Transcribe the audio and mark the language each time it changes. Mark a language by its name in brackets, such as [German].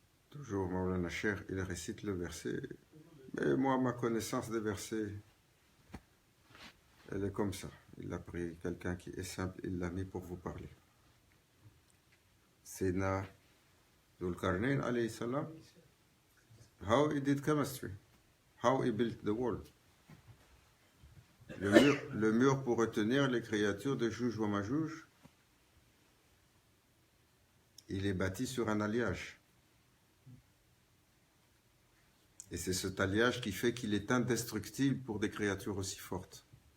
[French] Toujours Maulana Cheikh, il récite le verset. Mais moi, ma connaissance des versets, elle est comme ça. Il a pris quelqu'un qui est simple, il l'a mis pour vous parler. [English] Sayyidina Dhul Qarnayn alayhi salam, how he did chemistry, how he built the wall. [French] Le mur pour retenir les créatures de Jouj ou Majouj, il est bâti sur un alliage. Et c'est cet alliage qui fait qu'il est indestructible pour des créatures aussi fortes.